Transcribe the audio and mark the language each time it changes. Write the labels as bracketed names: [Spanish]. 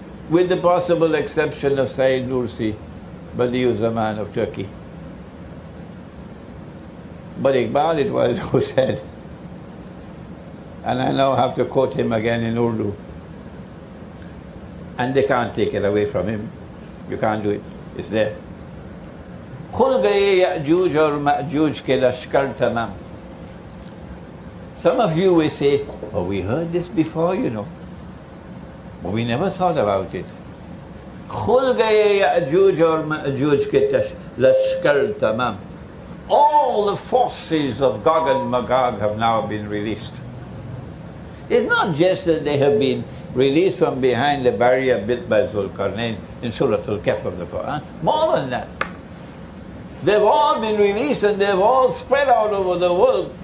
[English] With the possible exception of Sayyid Nursi, Badiuzzzaman of Turkey. But Iqbal it was who said, and I now have to quote him again in Urdu, and they can't take it away from him. You can't do it. It's there. [Urdu] खुल गए याजूज और माजूज के लश्कर तमाम. [English] Some of you will say, oh, we heard this before, but we never thought about it. [Urdu] खुल गए याजूज और माजूज के लश्कर तमाम. [English] All the forces of Gog and Magog have now been released. It's not just that they have been released from behind the barrier built by Zulqarnain in Surah Al-Kahf of the Qur'an. More than that. They've all been released and they've all spread out over the world.